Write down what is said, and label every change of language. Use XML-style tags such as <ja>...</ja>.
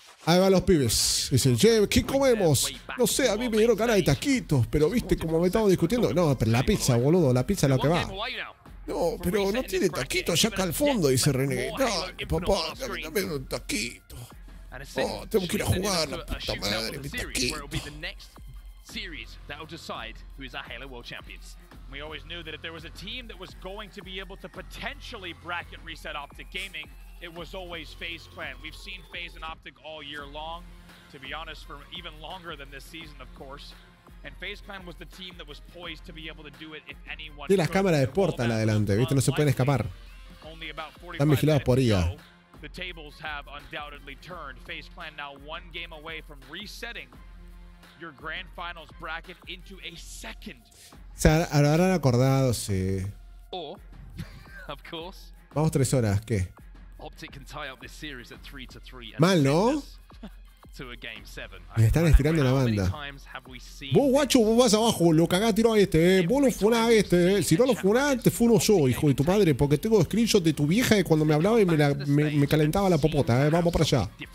<es>Ahí van los pibes. Dicen, che, ¿qué comemos? No sé, a mí me dieron ganas de taquitos, pero viste como me estamos discutiendo. No, pero la pizza, boludo, la pizza es lo que va. No, pero no tiene taquitos allá acá al fondo, dice René. No, papá, dame un taquito. Oh, tengo que ir a jugar, la puta madre, mi taquito.</es> <en>Series that will decide who is our Halo World Champions. We always knew that if there was a team that was going to be able to potentially bracket reset Optic Gaming, it was always FaZe Clan. We've seen FaZe and Optic all year long, to be honest, for even longer than this season, of course. And FaZe Clan was the team that was poised to be able to do it if anyone.</en> <es>Y las cámaras de Portal adelante, ¿viste? No se pueden escapar. Están vigilados por IA.</es> <en>The tables have undoubtedly turned. FaZe Clan now one game away from resetting your grand finals bracket into a second.</en> <es>Se habrán acordado, sí.</es> <en>Or, of course,</en> <es>vamos 3 horas, ¿qué?</es> <en>Optic can tie up this series at 3-3.</en> <es>Mal, ¿no?</es> <en>To a game 7.</en> <es>Me están estirando la banda. Vos, guacho, vos vas abajo, lo cagás, tiró a este, vos lo funás a este, Si no lo funás, te funo yo, hijo de tu padre, porque tengo screenshot de tu vieja de cuando me hablaba y me calentaba la popota, Vamos para allá.</es>